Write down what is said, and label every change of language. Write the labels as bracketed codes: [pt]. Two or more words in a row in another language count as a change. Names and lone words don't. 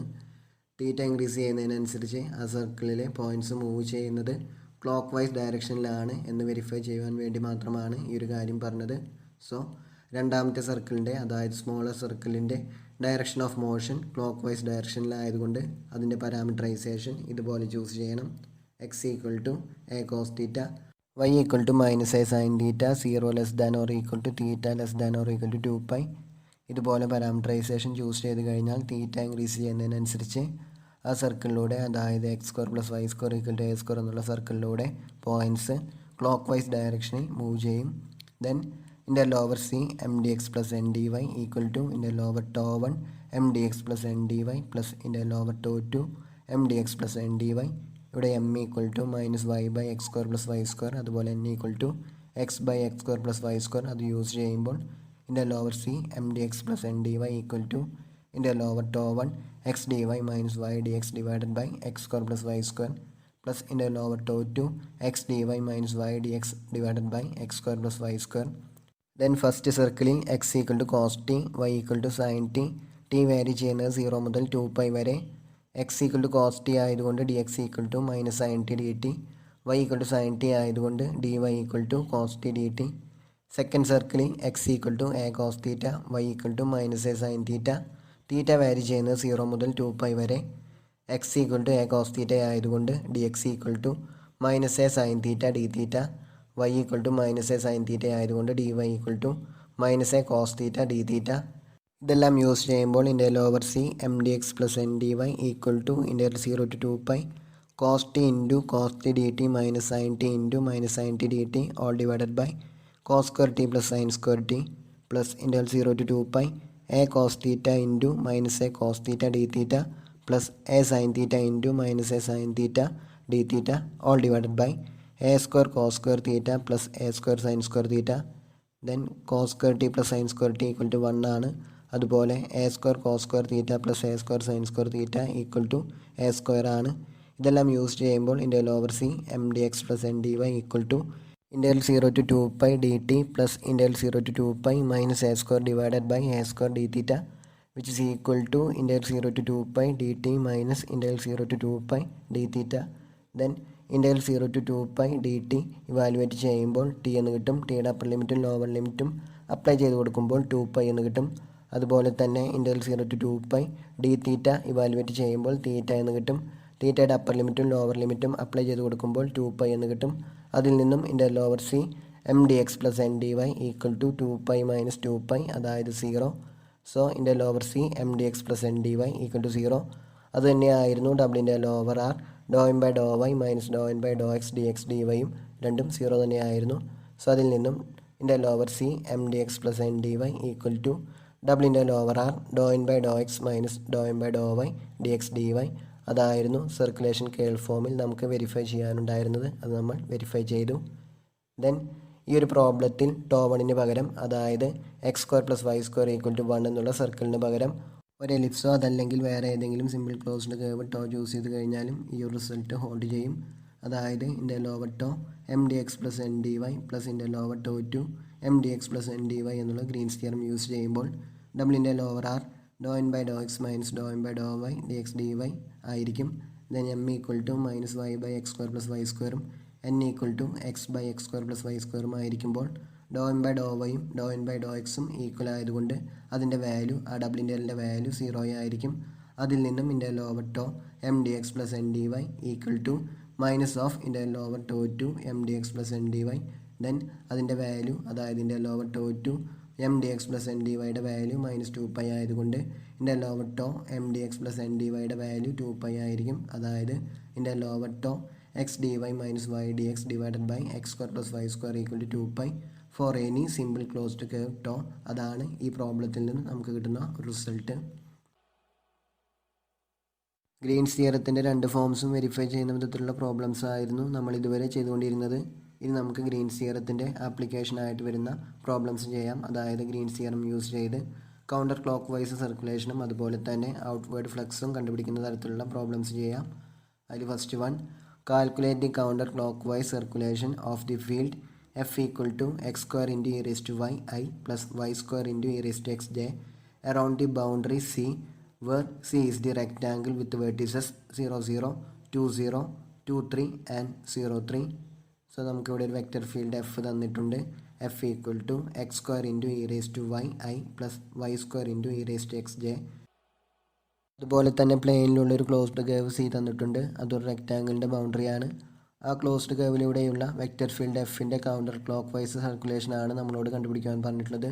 [ml] തീറ്റ ഇൻക്രീസ് ചെയ്യുന്നതിനനുസരിച്ച് ആ സർക്കിളിലെ [en] points move [ml] ചെയ്യുന്നത് [en] clock wise [ml] ഡയറക്ഷനിലാണ് എന്ന് വെരിഫൈ ചെയ്യുവാൻ വേണ്ടി മാത്രമാണ് ഈ ഒരു കാര്യം പറഞ്ഞത്. സോ രണ്ടാമത്തെ സർക്കിളിൻ്റെ, അതായത് സ്മോളർ സർക്കിളിൻ്റെ [en] direction of motion clock wise [ml] ഡയറക്ഷനിലായതുകൊണ്ട് അതിൻ്റെ പാരാമീറ്ററൈസേഷൻ ഇതുപോലെ ചൂസ് ചെയ്യണം. [en] x = a cos θ, y = -a sin θ, 0 less than or equal to θ less than or equal to 2π. [ml] ഇതുപോലെ [en] parameterization choose [ml] ചെയ്ത് കഴിഞ്ഞാൽ തീറ്റ ഇൻക്രീസ് ചെയ്യുന്നതിനനുസരിച്ച് ആ സർക്കിളിലൂടെ, അതായത് x² + y² = a² എന്നുള്ള സർക്കിളിലൂടെ [en] points clock wise [ml] ഡയറക്ഷനിൽ മൂവ് ചെയ്യും. [en] then interval over c mdx + ndy = interval over τ 1 mdx + ndy plus interval over τ 2 mdx + ndy. [ml] ഇവിടെ m = -y/x² + y², അതുപോലെ n = x/x² + y². അത് യൂസ് ചെയ്യുമ്പോൾ [en] interval over [ml] c mdx + ndy = [en] interval over [ml] τ 1 x dy - y dx / x² + y² [en] plus interval over [ml] τ 2 x dy - y dx / x² + y². [en] then first [ml] സർക്കിളിൽ x = cos t, y = sin t, t വാരി ചെയ്യുന്നത് 0 മുതൽ 2π വരെ. x = cos t ആയതുകൊണ്ട് dx = -sin t dt, y = sin t ആയതുകൊണ്ട് dy = cos t dt. സെക്കൻഡ് സർക്കിളിൽ x = a cos θ, y = -a sin θ, തീറ്റ വാരി ചെയ്യുന്നത് 0 മുതൽ 2π വരെ. x = a cos θ ആയതുകൊണ്ട് dx = -a sin θ dθ, y = -a sin θ ആയതുകൊണ്ട് dy = -a cos θ dθ. ഇതെല്ലാം യൂസ് ചെയ്യുമ്പോൾ [en] interval over c mdx + ndy = ഇന്റർവെൽ 0 to 2π cos t × cos t dt - sin t × sin t dt all divided by cos square t + sin square t plus ഇന്റർവെൽ 0 to 2π a cos θ × -a cos θ dθ plus a sin θ × -a sin θ dθ all divided by a² cos square θ plus a² sin square θ. then cos square t plus sin square t = 1 ആണ്. അതുപോലെ a² cos square θ plus a² sin square θ = a² ആണ്. [ml] ഇതെല്ലാം യൂസ് ചെയ്യുമ്പോൾ [en] interval over c mdx + ndy = ഇന്റർവെൽ 0 to 2π dt plus ഇന്റർവെൽ 0 to 2π - a² divided by a² dθ which is equal to ഇന്റർവെൽ 0 to 2π dt minus ഇന്റർവെൽ 0 to 2π dθ. then interval 0 to 2π dt [ml] ഇവാലുവേറ്റ് ചെയ്യുമ്പോൾ t എന്ന് കിട്ടും. ടിയുടെ അപ്പർ ലിമിറ്റും ലോവർ ലിമിറ്റും അപ്ലൈ ചെയ്ത് കൊടുക്കുമ്പോൾ 2π എന്ന് കിട്ടും. അതുപോലെ തന്നെ [en] interval 0 to 2π dθ [ml] ഇവാലുവേറ്റ് ചെയ്യുമ്പോൾ തീറ്റ എന്ന് കിട്ടും. തീറ്റയുടെ അപ്പർ ലിമിറ്റും ലോവർ ലിമിറ്റും അപ്ലൈ ചെയ്ത് കൊടുക്കുമ്പോൾ 2π എന്ന് കിട്ടും. അതിൽ നിന്നും [en] interval over [ml] c mdx + ndy = 2π - 2π, അതായത് 0. [en] so interval over c mdx + ndy = 0. [ml] അത് തന്നെയായിരുന്നു [en] double interval over [ml] r ∂m/∂y - ∂n/∂x dx dy യും രണ്ടും 0 തന്നെയായിരുന്നു. [en] സോ [ml] അതിൽ നിന്നും [en] interval over c mdx + ndy = double interval over r ∂n/∂x - ∂m/∂y dx dy. [ml] അതായിരുന്നു [en] circulation curl [ml] ഫോമിൽ നമുക്ക് വെരിഫൈ ചെയ്യാനുണ്ടായിരുന്നത്. അത് നമ്മൾ വെരിഫൈ ചെയ്തു. ദെൻ ഈ ഒരു പ്രോബ്ലത്തിൽ ടോ 1 പകരം, അതായത് x² + y² = 1 എന്നുള്ള സർക്കിളിന് പകരം ഒരു എലിപ്സോ അതല്ലെങ്കിൽ വേറെ ഏതെങ്കിലും [en] simple closed curve [ml] ടോ ചൂസ് ചെയ്ത് കഴിഞ്ഞാലും ഈ ഒരു [en] result hold [ml] ചെയ്യും. അതായത് [en] interval over [ml] ടോ mdx + ndy [en] plus interval over [ml] ടോ 2 mdx + ndy എന്നുള്ള [en] Green's theorem use [ml] ചെയ്യുമ്പോൾ [en] double interval over [ml] r ∂n/∂x - ∂m/∂y dx dy ആയിരിക്കും. then m = -y/x² + y² ഉം n = x/x² + y² ആയിരിക്കുമ്പോൾ ∂m/∂y ഉം ∂n/∂x ഉം ഈക്വൽ ആയതുകൊണ്ട് അതിൻ്റെ വാല്യൂ, ആ ഡബിൾ ഇൻ്റർവെലിൻ്റെ വാല്യൂ 0 ആയിരിക്കും. അതിൽ നിന്നും [en] interval over ടോ mdx + ndy = minus of interval over ടോ 2 mdx + ndy. [ml] ദെൻ അതിൻ്റെ വാല്യൂ, അതായത് [en] interval over [ml] ടോ 2 mdx + ndyയുടെ വാല്യൂ -2π ആയതുകൊണ്ട് [en] interval over [ml] ടോ mdx + ndyയുടെ വാല്യൂ 2π ആയിരിക്കും. [en] അതായത് interval over ടോ x dy - y dx / x² + y² = 2π for any simple closed curve ടോ. [ml] അതാണ് ഈ പ്രോബ്ലത്തിൽ നിന്ന് നമുക്ക് കിട്ടുന്ന റിസൾട്ട്. ഗ്രീൻസ് തിയറത്തിൻ്റെ രണ്ട് ഫോംസും വെരിഫൈ ചെയ്യുന്ന വിധത്തിലുള്ള പ്രോബ്ലംസ് ആയിരുന്നു നമ്മൾ ഇതുവരെ ചെയ്തുകൊണ്ടിരുന്നത്. ഇനി നമുക്ക് ഗ്രീൻസ് തിയറത്തിൻ്റെ ആപ്ലിക്കേഷനായിട്ട് വരുന്ന പ്രോബ്ലംസ് ചെയ്യാം. അതായത് [en] Green's theorem use [ml] ചെയ്ത് [en] counter clock wise [ml] സർക്കുലേഷനും അതുപോലെ തന്നെ ഔട്ട്വേർഡ് ഫ്ലക്സും കണ്ടുപിടിക്കുന്ന തരത്തിലുള്ള പ്രോബ്ലംസ് ചെയ്യാം. അതിൽ [en] first one, calculate the counter clock wise circulation of the field F = x² × e⁻y i plus y² × e⁻xj around the boundary C, where C is the rectangle with vertices 0, 0, 2, 0, 2, 3 and 0, 3. സോ [ml] നമുക്കിവിടെ ഒരു [en] vector field F [ml] തന്നിട്ടുണ്ട്. [en] F equal to x square into e raise to y i plus y square into e raise to x j. [ml] അതുപോലെ തന്നെ പ്ലെയിനിലുള്ളൊരു [en] closed curve C [ml] തന്നിട്ടുണ്ട്. അതൊരു റെക്റ്റാങ്കിളിൻ്റെ ബൗണ്ടറിയാണ്. ആ ക്ലോസ്ഡ് കേവിലൂടെയുള്ള [en] vector field [ml] എഫിൻ്റെ [en] counter clock wise [ml] സർക്കുലേഷനാണ് നമ്മളോട് കണ്ടുപിടിക്കാൻ പറഞ്ഞിട്ടുള്ളത്.